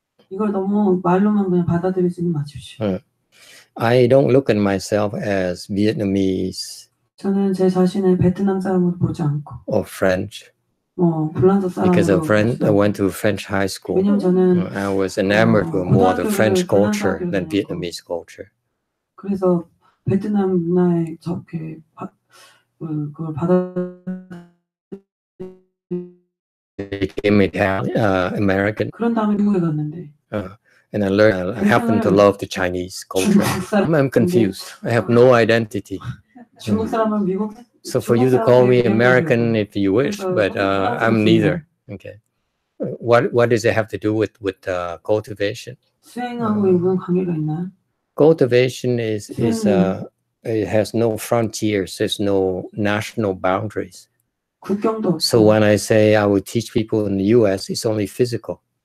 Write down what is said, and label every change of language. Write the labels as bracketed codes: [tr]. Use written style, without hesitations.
[ko] 이걸 너무 말로만 그냥 받아들이지는 마십시오. [en] I don't look at myself as Vietnamese. [ko] 저는 제 자신을 베트남 사람으로 보지 않고. [en] Or French. [ko] 불란서 사람으로. [en] Because I went to French high school. [ko] 왜냐면 저는 [en] I was enamored with more the French culture than Vietnamese culture. [ko] 그래서 베트남 문화에 저렇게 그걸 [en] became American. [ko] 그런 다음에 미국에 갔는데. [en] And I happen to love the Chinese culture. I'm confused. I have no identity. [ko] 중국 사람은 미국. [en] So for you to call me American if you wish, but I'm neither. Okay. What does it have to do with cultivation? [ko] 수행하고 무슨 관계가 있나요? [en] Cultivation is it has no frontiers. There's no national boundaries. [ko] 국경도 없어. [en] So when I say I will teach people in the U.S., it's only physical.